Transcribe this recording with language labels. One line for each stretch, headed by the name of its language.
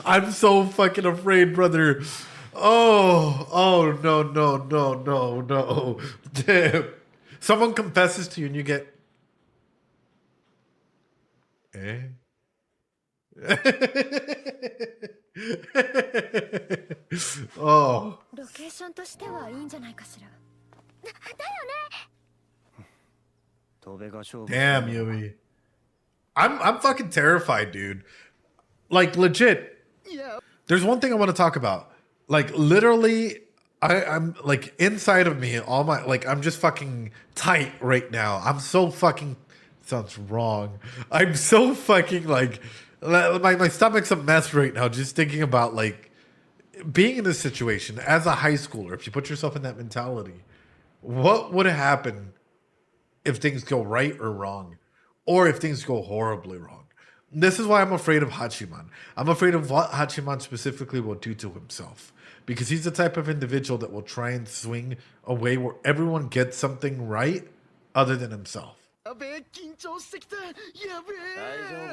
English: I'm so fucking afraid, brother. Oh, no. Damn. Someone confesses to you and you get... Eh?
Japanese: ここがいいよ、多分。何が？ここがいいよ、多分。ここがいいよ、多分。
English: oh. Oh.
Japanese: ロケーションとしてはいいんじゃないかしら。だよね。戸辺が勝負
English: Damn, Yumi. I'm fucking terrified, dude. Like, legit. There's one thing I want to talk about. Like, literally, I'm like inside of me, all my like I'm just fucking tight right now. I'm so fucking sounds wrong. I'm so fucking like my stomach's a mess right now just thinking about like being in this situation as a high schooler. If you put yourself in that mentality, what would happen if things go right or wrong, or if things go horribly wrong? This is why I'm afraid of Hachiman. I'm afraid of what Hachiman specifically will do to himself. Because he's the type of individual that will try and swing a way where everyone gets something right other than himself.
Japanese: やべえ緊張してきたやべえ